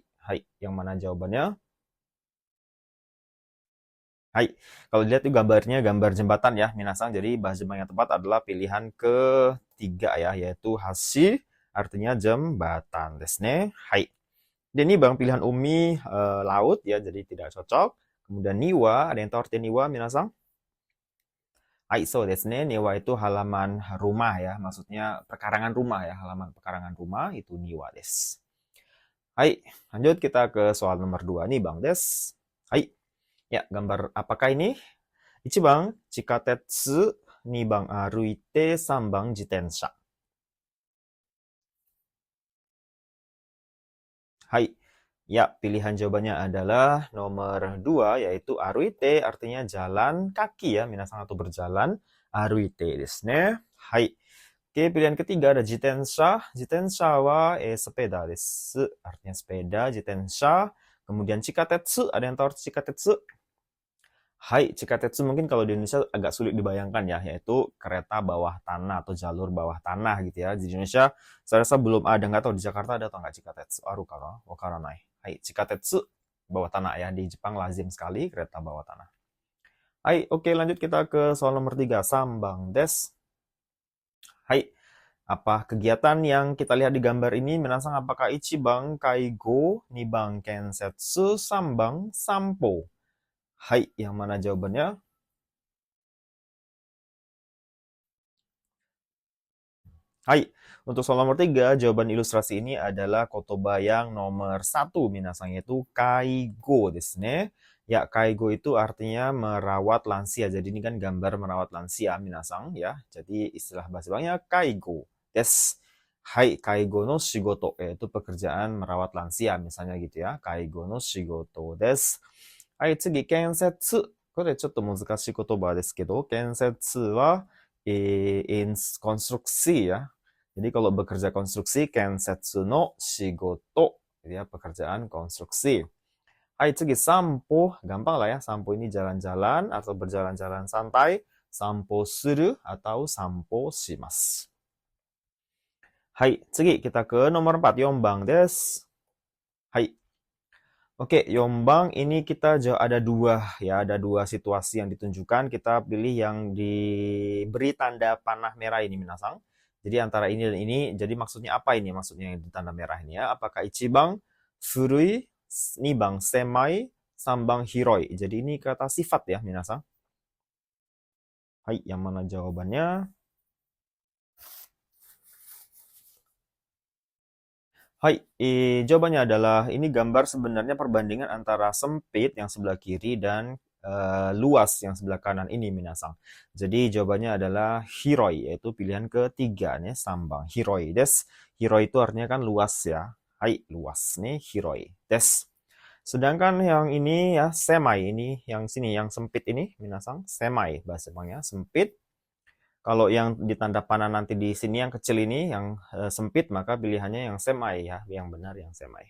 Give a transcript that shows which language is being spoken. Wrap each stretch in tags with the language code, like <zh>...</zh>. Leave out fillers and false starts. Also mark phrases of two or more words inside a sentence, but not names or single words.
<id>Hai, yang mana jawabannya? Hai, kalau dilihat itu gambarnya gambar jembatan ya, minasang. Jadi bahasa Jepang yang tepat adalah pilihan ketiga ya, yaitu hashi, artinya jembatan</id> <ja>ですね.</ja> <id>Hai. Dan ini bang pilihan Umi laut ya, jadi tidak cocok. Kemudian Niwa, ada yang tahu arti Niwa, minasang?</id> <ja>はい、そうですね.</ja> <id>Niwa itu halaman rumah ya, maksudnya pekarangan rumah ya, halaman pekarangan rumah itu</id> <ja>庭です.</ja> <id>Hai, lanjut kita ke soal nomor 2 nih</id> <ja>番です.</ja> <id>Hai, ya gambar apakah ini?</id> <ja>1 番、地下鉄。2番、歩いて。3番、自転車。Hai.</ja> <id>Ya, pilihan jawabannya adalah nomor 2, yaitu aruite, artinya jalan kaki ya, minasan, atau berjalan.</id> <ja>歩いてですね.</ja> <id>Hai. Oke, pilihan ketiga ada jitensha.</id> <ja>自転車は</ja> <id>sepeda desu, artinya sepeda, jitensha. Kemudian chikatetsu, ada yang tahu arti chikatetsu? Hai, Cikatetsu mungkin kalau di Indonesia agak sulit dibayangkan ya, yaitu kereta bawah tanah atau jalur bawah tanah gitu ya. Di Indonesia, saya rasa belum ada, nggak tahu di Jakarta ada atau nggak Cikatetsu.</id> <ja>あるかな?分からない.</ja> <id>Hai, Cikatetsu bawah tanah ya. Di Jepang lazim sekali kereta bawah tanah. Hai, oke, lanjut kita ke soal nomor 3,</id> <ja>三番です.</ja> <id>Hai, apa kegiatan yang kita lihat di gambar ini?</id> <ja>Menasang apakah 一番介護、二番建設、三番散歩?</ja> <id>Hai, yang mana jawabannya? Hai, untuk soal nomor 3, jawaban ilustrasi ini adalah kotoba yang nomor 1, minasang, yaitu</id> <ja>介護ですね.</ja> <id>Ya, kaigo itu artinya merawat lansia. Jadi ini kan gambar merawat lansia, minasang ya. Jadi istilah bahasa Jepangnya</id> <ja>介護です. はい、介護の仕事,</ja> <id>yaitu pekerjaan merawat lansia, misalnya gitu ya.</id> <ja>介護の仕事です。はい、次、建設. これちょっと難しい言葉ですけど、建設は、</ja> <id>konstruksi ya. Jadi kalau bekerja konstruksi,</id> <ja>建設の仕事,</ja> <id>ya, pekerjaan konstruksi.</id> <ja>はい、次、散歩,</ja> <id>gampang lah ya. Sampo ini jalan-jalan atau berjalan-jalan santai.</id> <ja>散歩する atau 散歩します. はい、次</ja> <id>kita ke nomor 4,</id> <ja>四番です.</ja> <id>Hai. Oke, yombang ini kita ada dua ya, ada dua situasi yang ditunjukkan. Kita pilih yang diberi tanda panah merah ini, minasang. Jadi antara ini dan ini, jadi maksudnya apa ini? Maksudnya yang di tanda merah ini ya.</id> <ja>Apakah 一番古い、二番狭い、三番広い.</ja> <id>Jadi ini kata sifat ya, minasang. Hai, yang mana jawabannya? Hai, jawabannya adalah ini gambar sebenarnya perbandingan antara sempit yang sebelah kiri dan luas yang sebelah kanan ini, minasang. Jadi jawabannya adalah hiroi, yaitu pilihan ketiga nih, sambang.</id> <ja>広いです.</ja> <id>Hiroi itu artinya kan luas ya. Hai, luas nih,</id> <ja>広いです.</ja> <id>Sedangkan yang ini ya, semai, ini yang sini, yang sempit ini, minasang. Semai, bahasa Jepangnya, sempit. Kalau yang ditanda panah nanti di sini yang kecil ini, yang sempit, maka pilihannya yang semai ya, yang benar yang semai.</id>